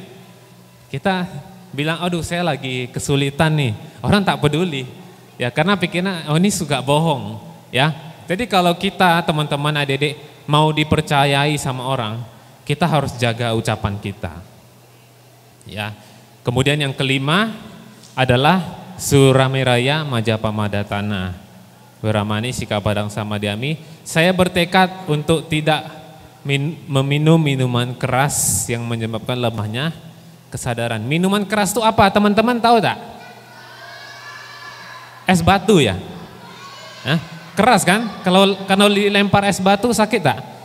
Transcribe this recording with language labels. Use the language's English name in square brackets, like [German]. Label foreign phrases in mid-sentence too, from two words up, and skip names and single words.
[Indonesian] Kita bilang, aduh saya lagi kesulitan nih, orang tak peduli, ya, karena pikirnya oh ini suka bohong, ya. Jadi kalau kita teman-teman adik-adik mau dipercayai sama orang, kita harus jaga ucapan kita, ya. Kemudian yang kelima adalah [Pali] Suramiraya Majapamadhatana, weramani, sikapadang, samadhyami. [Indonesian] Saya bertekad untuk tidak meminum minuman keras yang menyebabkan lemahnya kesadaran. Minuman keras itu apa? Teman-teman tahu tak? Es batu, ya. Hah? Keras kan? Kalau dilempar es batu sakit tak?